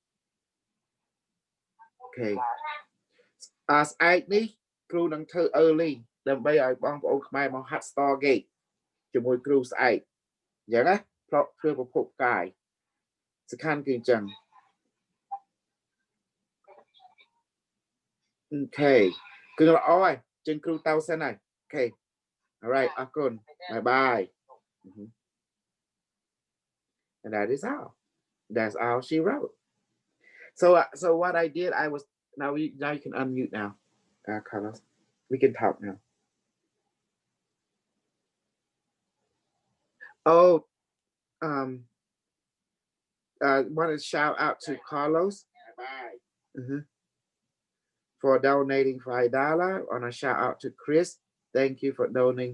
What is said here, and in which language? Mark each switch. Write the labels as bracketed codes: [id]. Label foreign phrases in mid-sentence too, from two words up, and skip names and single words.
[km] អូខេស្អែកនេះគ្រូនឹងធ្វើ early ដើម្បីឲ្យបងប្អូនខ្មែរមកហាត់ Stargate ជាមួយគ្រូស្អែកអញ្ចឹងណាព្រោះធ្វើប្រភពកាយសំខាន់គឺអញ្ចឹង អូខេគឺល្អហើយចេញគ្រូទៅសិនហើយអូខេ [en] alright អរគុណ bye and that's all she wrote so what I did I was now you can unmute now Carlos we can talk now want to shout out to Carlos for donating $5 and a shout out to Chris thank you for donating